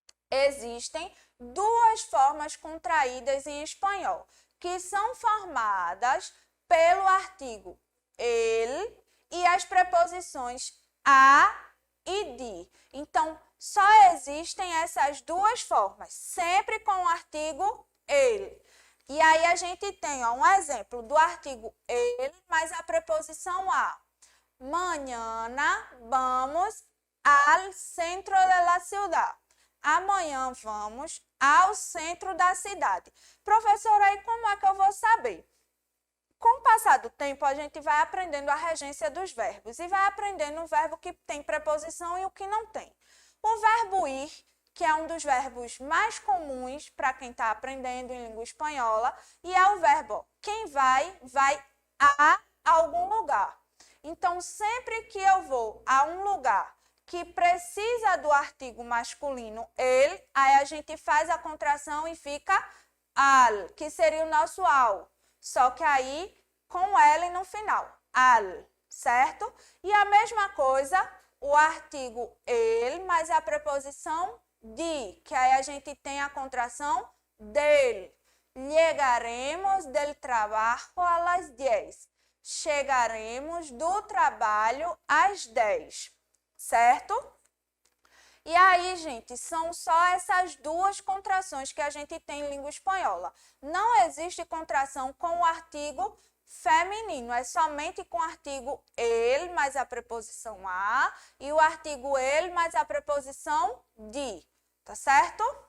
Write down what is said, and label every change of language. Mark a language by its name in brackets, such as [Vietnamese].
[Portuguese] Existem duas formas contraídas em espanhol, que são formadas pelo artigo el e as preposições a e de. Então, só existem essas duas formas, sempre com o artigo el. E aí a gente tem um exemplo do artigo el mais a preposição a. [Spanish] Mañana vamos al centro de la ciudad. [Portuguese] Amanhã vamos ao centro da cidade. Professora, aí como é que eu vou saber? Com o passar do tempo, a gente vai aprendendo a regência dos verbos e vai aprendendo o verbo que tem preposição e o que não tem. O verbo ir, que é um dos verbos mais comuns para quem está aprendendo em língua espanhola, e é o verbo quem vai a algum lugar. Então, sempre que eu vou a um lugar que precisa do artigo masculino el, aí a gente faz a contração e fica al, que seria o nosso ao. Só que aí com L no final, al, certo? E a mesma coisa, o artigo el mais a preposição de, que aí a gente tem a contração del. [Spanish] Llegaremos del trabajo a las 10. [Portuguese] Chegaremos do trabalho às 10. Certo? E aí, gente, são só essas duas contrações que a gente tem em língua espanhola. Não existe contração com o artigo feminino, é somente com o artigo el mais a preposição a e o artigo el mais a preposição de, tá certo?